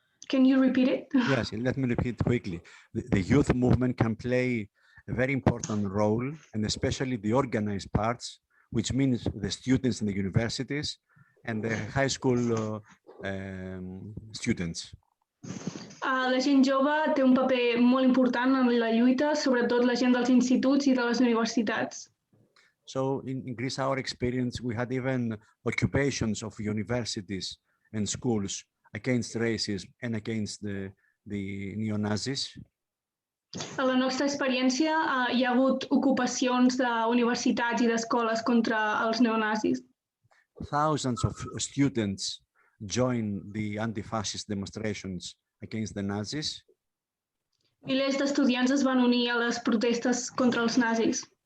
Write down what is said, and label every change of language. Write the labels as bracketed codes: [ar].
[en] Can you repeat it? Yes, let me repeat quickly. The youth movement can play a very important role, and especially the organized parts, which means the students in the universities and the high school students. [ca] La gent jove té un paper molt important en la lluita, sobretot la gent dels instituts i de les universitats. [en] So in Greece, our experience, we had even occupations of universities and schools against racism and against the neo-Nazis. [ca] A la nostra experiència hi ha hagut ocupacions d'universitats i d'escoles contra els neonazis. [en] Thousands of students joined the anti-fascist demonstrations against the Nazis. [ca] Milers d'estudiants es van unir a les protestes contra els nazis.